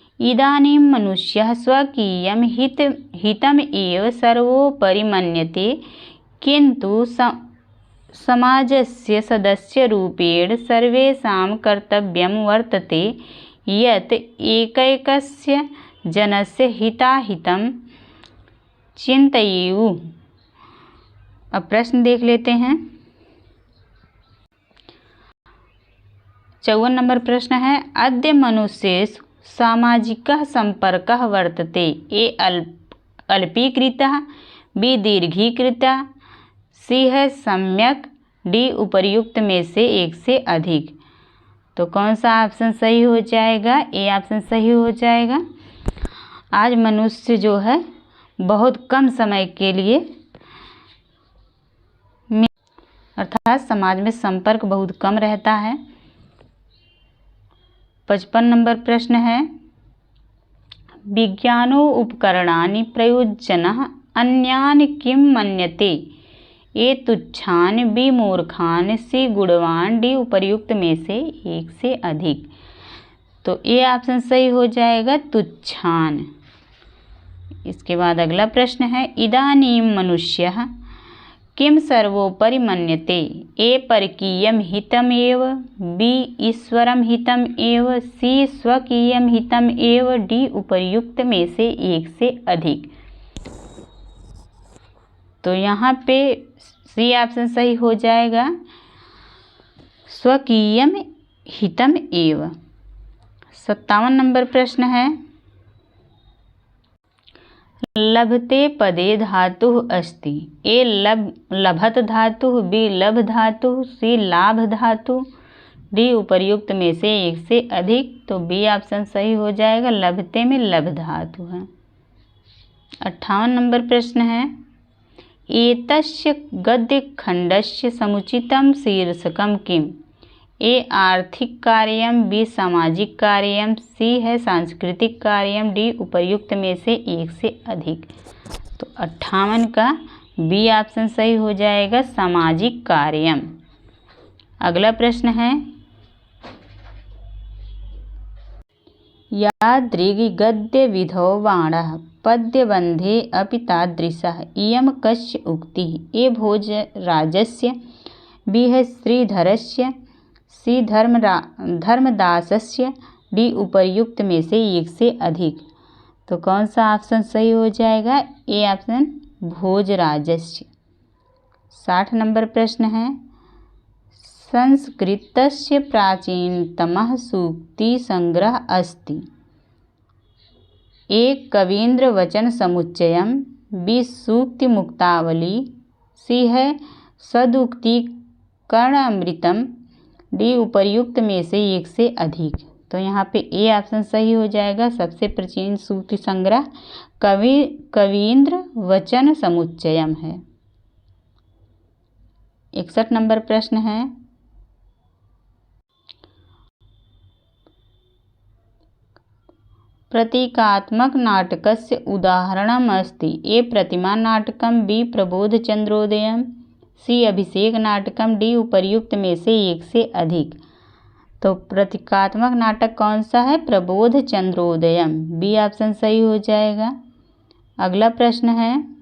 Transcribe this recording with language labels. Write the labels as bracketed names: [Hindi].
[Sanskrit] इदानीं मनुष्यः स्वकीयं हितम् एव सर्वोपरि मन्यते किन्तु समाजस्य सदस्यरूपेण सर्वेषां कर्तव्यं वर्तते यत् एकैकस्य जनस्य हिताहितं चिन्तयेयुः। [Hindi] अब प्रश्न देख लेते हैं। 54 नंबर प्रश्न है। [Sanskrit] अद्य मनुष्येषु सामाजिकः सम्पर्कः वर्तते। [Hindi] ए अल्पीकृतः, बी दीर्घीकृतः, सी है सम्यक, डी उपर्युक्त में से एक से अधिक। तो कौन सा ऑप्शन सही हो जाएगा? ए ऑप्शन सही हो जाएगा। आज मनुष्य जो है बहुत कम समय के लिए अर्थात समाज में संपर्क बहुत कम रहता है। 55 नंबर प्रश्न है। [Sanskrit] विज्ञानो उपकरणानि प्रयुज्यनः अन्यान् किं मन्यते? [Hindi] ए तुच्छान, बी मूर्खान, सी गुणवान, डी उपर्युक्त में से एक से अधिक। तो ए ऑप्शन सही हो जाएगा, तुच्छान। इसके बाद अगला प्रश्न है। [Sanskrit] इदानीं मनुष्यः किं सर्वोपरि मन्यते? [Hindi] ए परकीयं हितमेव, बी ईश्वरं हितम् एव, सी स्वकीयं हितम् एव, डी उपर्युक्त में से एक से अधिक। तो यहाँ पे सी ऑप्शन सही हो जाएगा, [Sanskrit] स्वकीयं हितम् एव। [Hindi] 57 नंबर प्रश्न है। [Sanskrit] लभते पदे धातुः अस्ति। [Hindi] ए लभत धातुः, बी लभ धातुः, सी लाभ धातुः, डी उपर्युक्त में से एक से अधिक। तो बी ऑप्शन सही हो जाएगा, लभते में लभ धातु है। 58 नंबर प्रश्न है। [Sanskrit] एतस्य गद्यखण्डस्य समुचितं शीर्षकं किम्? [Hindi] ए आर्थिक कार्यम, बी सामाजिक कार्यम, सी है सांस्कृतिक कार्यम, डी उपर्युक्त में से एक से अधिक। तो 58 का बी ऑप्शन सही हो जाएगा, सामाजिक कार्यम। अगला प्रश्न है। [Sanskrit] यादृग् गद्य विधौ बाणः पद्यबन्धे अपि तादृशः इयं कस्य उक्तिः? [Hindi] ए भोजराजस्य, बी है श्रीधरस्य, सी धर्मदासस्य, डी उपर्युक्त में से एक से अधिक। तो कौन सा ऑप्शन सही हो जाएगा? A option भोजराजस्य। 60 नंबर प्रश्न है। [Sanskrit] संस्कृतस्य प्राचीनतमः सूक्तिसंग्रह अस्ति। [Hindi] ए कवीन्द्रवचनसमुच्चयम्, बी सूक्तिमुक्तावली, सी है सदुक्तिकरणामृतम्, डी उपर्युक्त में से एक से अधिक। तो यहाँ पे ए ऑप्शन सही हो जाएगा, सबसे प्राचीन सूक्ति संग्रह कवीन्द्र वचन समुच्चयम है। 61 नंबर प्रश्न है। [Sanskrit] प्रतीकात्मक नाटकस्य उदाहरणम् अस्ति। [Hindi] ए प्रतिमा नाटकम, बी प्रबोधचंद्रोदयम्, सी अभिषेक नाटकम, डी उपर्युक्त में से एक से अधिक। तो प्रतीकात्मक नाटक कौन सा है? प्रबोधचंद्रोदयम्, बी ऑप्शन सही हो जाएगा। अगला प्रश्न है।